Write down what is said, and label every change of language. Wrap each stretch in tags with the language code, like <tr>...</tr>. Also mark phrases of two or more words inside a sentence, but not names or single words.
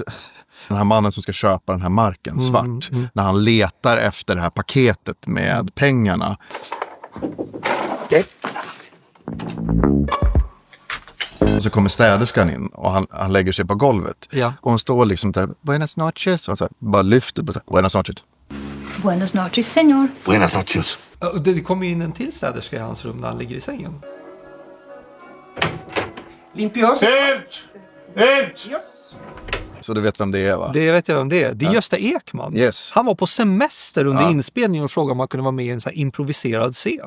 <sv>Den här mannen som ska köpa den här marken svart. När han letar efter det här paketet med pengarna. Och så kommer städerskan in och han lägger sig på golvet. Ja. Och hon står liksom där,</sv> <es>buenas noches.</es> <sv>Och så bara lyfter,</sv> <es>buenas noches. Buenas noches, señor. Buenas noches.</es> <sv>Det kommer in en till städerska i hans rum när han ligger i sängen. Limpios. Helt! Yes. Så du vet vem det är, va? Det vet jag vem det är. Det är Gösta Ekman. Yes. Han var på semester under inspelningen och frågade om man kunde vara med i en så här improviserad scen.</sv>